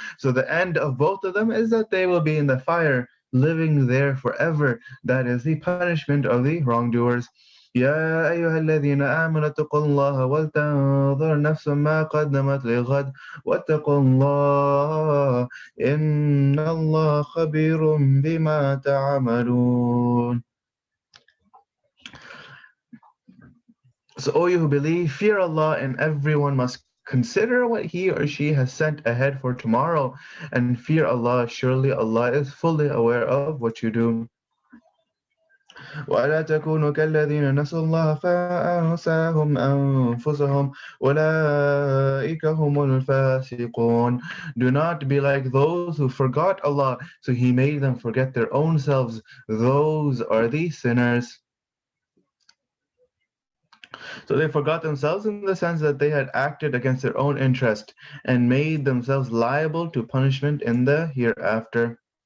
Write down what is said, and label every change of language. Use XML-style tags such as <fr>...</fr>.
<en>So the end of both of them is that they will be in the fire, living there forever. That is the punishment of the wrongdoers.</en> <ar>يا أيها الذين آمنوا اتقوا الله ولتنظر نفس ما قدمت لغد واتقوا الله إن الله خبير بما تعملون.</ar> <en>So, O you who believe, fear Allah, and everyone must consider what he or she has sent ahead for tomorrow, and fear Allah. Surely Allah is fully aware of what you do.</en> <ar>ولا تكونوا كالذين نسوا الله فأنساهم أنفسهم أولئك هم الفاسقون.</ar> <en>Do not be like those who forgot Allah, so He made them forget their own selves. Those are the sinners. So they forgot themselves in the sense that they had acted against their own interest and made themselves liable to punishment in the hereafter.</en>